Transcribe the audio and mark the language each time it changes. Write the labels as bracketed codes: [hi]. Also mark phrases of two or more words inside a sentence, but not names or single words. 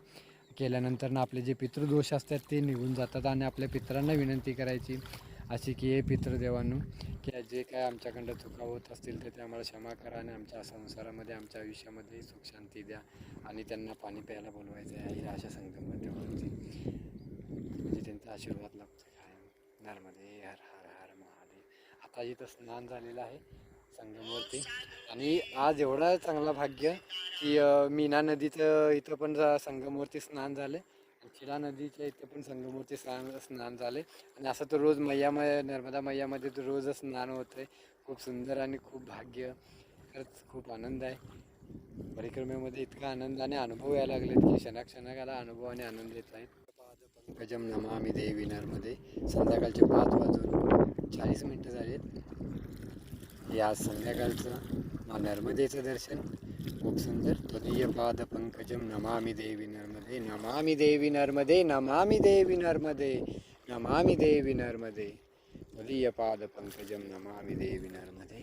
[mr] केल्यानंतर ना आपले जे पितृदोष असतात ते निघून जातात आणि आपल्या पितरांना विनंती करायची अशी की हे पितृदेवांनो, की जे काय आमच्याकडं चुका होत असतील तर ते आम्हाला क्षमा करा आणि आमच्या संसारामध्ये, आमच्या आयुष्यामध्ये सुख शांती द्या आणि त्यांना पाणी प्यायला बोलवायचं आहे अशा संगममध्ये म्हणजे त्यांचा आशीर्वाद लागतो आहे। [sa] नर्मदे हर हर हर महादेव। [mr] आता इथं स्नान झालेलं आहे संगमवरती आणि आज एवढा चांगला भाग्य की मीना नदीचं इथं पण संगमवरती स्नान झालं, चिडा नदीच्या इथे पण संगमवरती स्नान झाले आणि असं तर रोज नर्मदा मैयामध्ये तर रोज स्नान होतं आहे। खूप सुंदर आणि खूप भाग्य, खरंच खूप आनंद आहे। परिक्रमेमध्ये इतका आनंद आणि अनुभव यायला लागलेत की क्षणाक्षणाला अनुभव आणि आनंद येत आहेत। [sa] पंकजम नमामि देवी नर्मदे। [mr] संध्याकाळचे 5:40 झालेत। या संध्याकाळचं नर्मदेचं दर्शन खूप सुंदर। [sa] त्वदीय पाद पंकजम नमामि देवी नर्मदे, नमामि देवी नर्मदे, नमामि देवी नर्मदे, नमामि देवी नर्मदे, त्वदीय पाद पंकजम नमामि देवी नर्मदे।